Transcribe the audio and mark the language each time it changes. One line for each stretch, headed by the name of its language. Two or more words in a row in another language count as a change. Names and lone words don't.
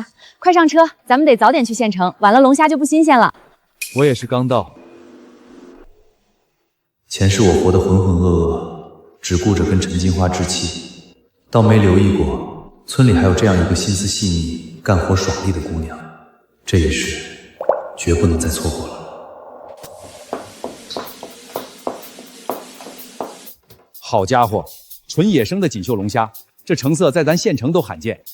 Chinese: 快上车，咱们得早点去县城，晚了龙蝦就不新鮮了。我也是剛到。前世我活得浑渾噩噩，只顧着跟陳金花置氣，倒沒留意過村裡還有這樣一個心思細膩、幹活爽利的姑娘。這一世絕不能再錯過了。好家伙，純野生的錦繡龍蝦，這成色在咱縣城都罕見。